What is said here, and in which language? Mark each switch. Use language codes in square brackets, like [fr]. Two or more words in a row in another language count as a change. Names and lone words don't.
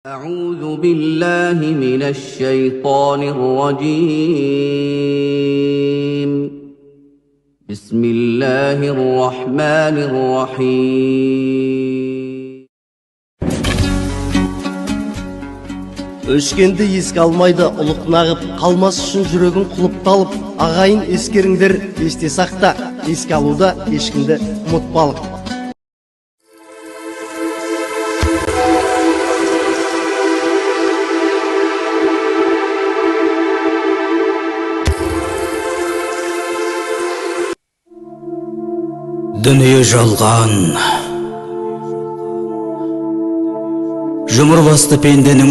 [ar] أعوذ بالله من الشيطان الرجيم بسم الله الرحمن الرحيم [kk] Өшкенді еске алмайды ұлық нағып, қалмас үшін жүрегін құлыпталып, ағайын ескеріңдер, есте сақта, еске алуда ешкімді ұмытпалық. Дүние жалған, жұмырбасты пенденің